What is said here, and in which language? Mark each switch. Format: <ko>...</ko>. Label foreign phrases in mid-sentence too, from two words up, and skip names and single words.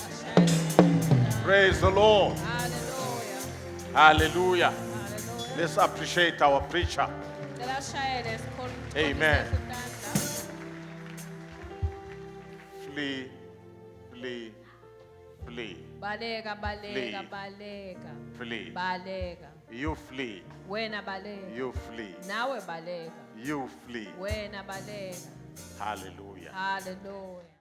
<en>Praise the Lord. Hallelujah. Hallelujah. Hallelujah. Let's appreciate our preacher. Amen. Flee, flee, flee, Baleka, Flee.</en> <zu>baleka, baleka.</zu> <en>flee. Baleka. You flee,</en> <zu>Wena baleka.</zu> <en>you flee,</en> <zu>Nawe baleka.</zu> <en>you flee.</en> <zu>Wena baleka.</zu> <en>Hallelujah. Hallelujah.</en>